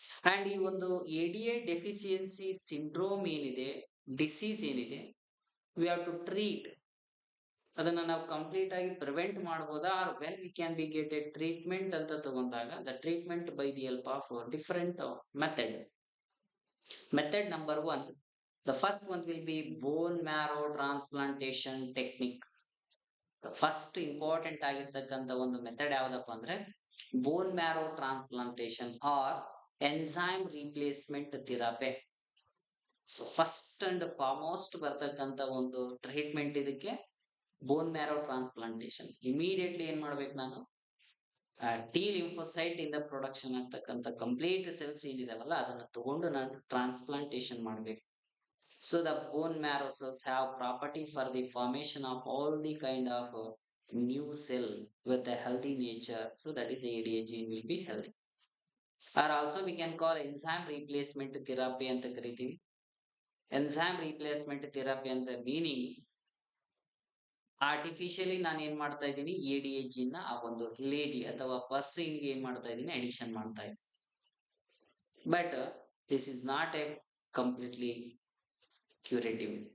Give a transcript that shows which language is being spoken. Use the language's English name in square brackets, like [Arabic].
[Kannada] And ಈ ಒಂದು ADA deficiency syndrome ಏನಿದೆ, ಡಿಸೀಸ್ ಏನಿದೆ, [English] We have to treat. [Kannada] ಅದನ್ನ ನಾವು ಕಂಪ್ಲೀಟ್ ಆಗಿ ಪ್ರಿವೆಂಟ್ ಮಾಡಬಹುದಾ, [English] or when we can be get a treatment [Kannada] ಅಂತ ತಗೊಂಡಾಗ [English] The treatment by the help of different method. Method number one, the first one will be bone marrow transplantation technique. [Kannada] The first important ಆಗಿರ್ತಕ್ಕಂಥ ಒಂದು method ಯಾವ್ದಪ್ಪ ಅಂದ್ರೆ bone marrow transplantation R enzyme replacement therapy. So first and foremost ಬರ್ತಕ್ಕಂಥ ಒಂದು treatment ಇದಕ್ಕೆ bone marrow transplantation. Immediately ಏನ್ ಮಾಡ್ಬೇಕು ನಾನು, ಟಿ ಲಿಂಫೋಸೈಟ್ ಇಂದ ಪ್ರೊಡಕ್ಷನ್ ಆಗ್ತಕ್ಕಂಥ ಕಂಪ್ಲೀಟ್ ಸೆಲ್ಸ್ ಏನಿದಾವಲ್ಲ ಅದನ್ನ ತಗೊಂಡು ನಾನು ಟ್ರಾನ್ಸ್ಪ್ಲಾಂಟೇಶನ್ ಮಾಡ್ಬೇಕು. [English] So the bone marrow cells have property for the formation of all the kind of new cell with a healthy nature. So that is ADA gene will be healthy. Or also we can call enzyme replacement therapy [Kannada] ಅಂತ ಕರಿತೀವಿ. Enzyme replacement therapy ಅಂತ meaning artificially ನಾನು ಏನ್ ಮಾಡ್ತಾ ಇದ್ದೀನಿ ADA gene ನ ಆ ಒಂದು ಲೇಡಿ ಅಥವಾ ಪರ್ಸನ್ ಏನ್ ಮಾಡ್ತಾ ಇದ್ದೀನಿ ಅಡಿಷನ್ ಮಾಡ್ತಾ ಇದ್ದೀನಿ. [English] But this is not a completely curative.